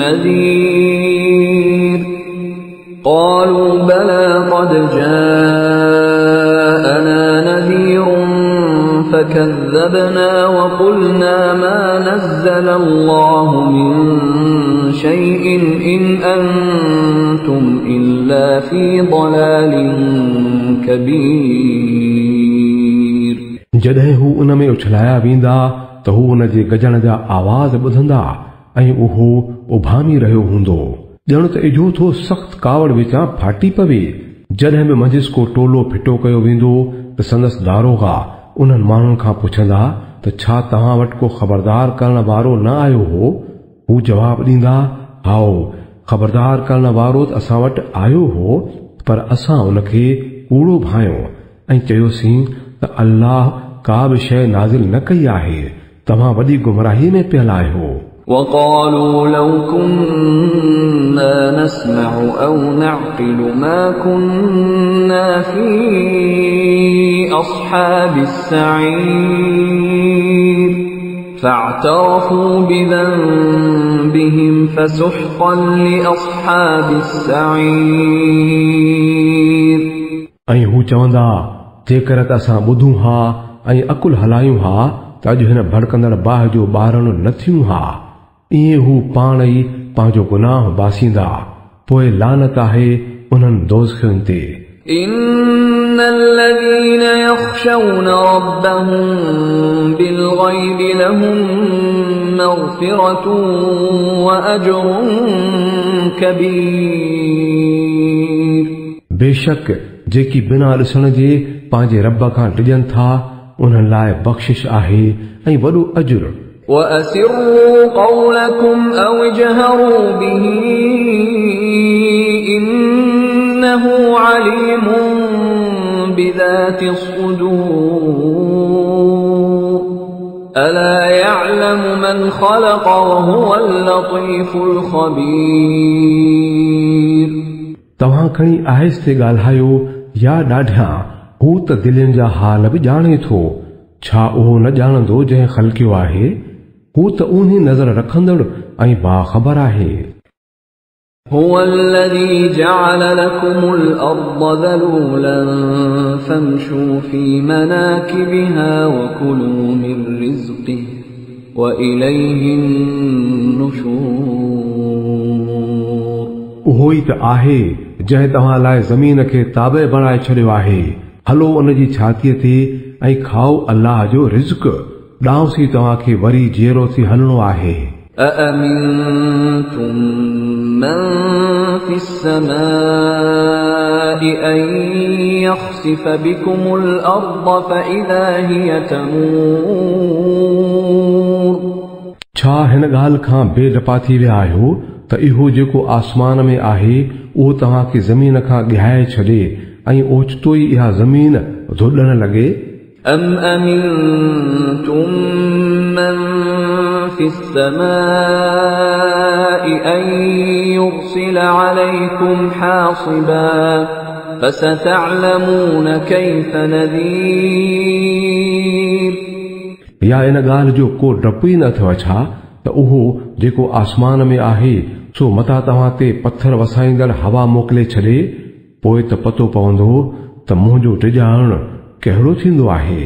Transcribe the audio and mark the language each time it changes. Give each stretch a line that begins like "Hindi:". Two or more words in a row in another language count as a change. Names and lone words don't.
Arabic: نذير قالوا بلى قد جاءنا نذير فكذبنا وقلنا ما نزل الله من شيء إن أنتم إلا في ضلال كبير
Sindhi: जॾहिं हू उन में उछलाया वेंदा त हू उन जे गजण जा आवाज़ ॿुधंदा ऐं उहो उभामी रहियो हूंदो ॼण त इजो थो सख़्त कावड़ विचां फाटी पवे। जॾहिं बि मंझिस को टोलो फिटो कयो वेंदो त संदसि दारोगा उन्हनि माण्हुनि खां पुछंदा त छा तव्हां वटि को ख़बरदार करण वारो न आयो हो? हू जवाब ॾींदा हाओ ख़बरदार करण वारो त असां वटि आयो हो पर असां उन खे कूड़ो भायो ऐं चयोसीं त अल्लाह का बि शइ नाज़िल न कई आहे तव्हां वॾी गुमराही में पियल आहियो।
Arabic: وقالوا لو كنا نسمع أو نعقل ما كنا في أصحاب السعير فاعترفوا بذنبهم فسحقا لأصحاب السعير
Sindhi: ऐं हू चवंदा जेकर त असां ॿुधूं हा ऐं अकुल हलायूं हा त अॼु हिन भड़कंदड़ बाहि जो ॿारणो न थियूं हा। ईअं हू पाण ई पंहिंजो गुनाह बासींदा पोइ लानत आहे उन्हनि दोज़खनि ते।
Arabic: إن الذين يخشون ربهم الغيب لهم مغفرة وأجر كبير
Sindhi: बेशक जेकी बिना ॾिसण जे पंहिंजे रब खां टिजनि था उन्हनि लाइ बख़्शिश आहे ऐं वॾो अजुर।
Arabic: وأسروا قولكم أو اجهروا به إنه عليم بذات الصدور ألا يعلم من خلق وهو اللطيف الخبير।
Sindhi: तव्हां खणी आहिस्ते ॻाल्हायो या ॾाढिया, हू त दिलनि जा हाल बि ॼाणे थो। छा उहो न ॼाणंदो जंहिं ख़ल्क़ियो आहे? हू त उन्ही नज़र रखंदड़ ऐं बाख़बर आहे।
Arabic: هو الذي جعل لكم الأرض ذلولا فامشوا في مناكبها وكلوا من رزقه وإليه النشور।
Sindhi: उहो ई त आहे जंहिं तव्हां लाइ ज़मीन खे ताबे बणाए छॾियो आहे। हलो उन जी छातीअ ते ऐं खाओ अल्लाह जो रिज़्क़, ॾांहुं तव्हांखे वरी जीअरो थी हलणो आहे।
Arabic: أأمنتم من في السماء أن يخسف بكم الأرض فإذا هي تمور।
Sindhi: छा हिन ॻाल्हि खां बेडपा थी विया आहियो त इहो जेको आसमान में आहे उहो तव्हांखे ज़मीन खां ॻहाए छॾे ऐं ओचितो ई इहा ज़मीन धुॾण लॻे؟
Arabic: أم أمنتم من في السماء أن يرسل عليكم حاصبا فستعلمون كيف نذير।
Sindhi: या इन ॻाल्हि जो को डपु ई न अथव छा त उहो जेको आसमान में आहे सो मथां तव्हां ते पत्थर वसाईंदड़ हवा मोकिले छॾे, पोइ त पतो पवंदो त मुंहिंजो टिॼाइण कहिड़ो थींदो आहे।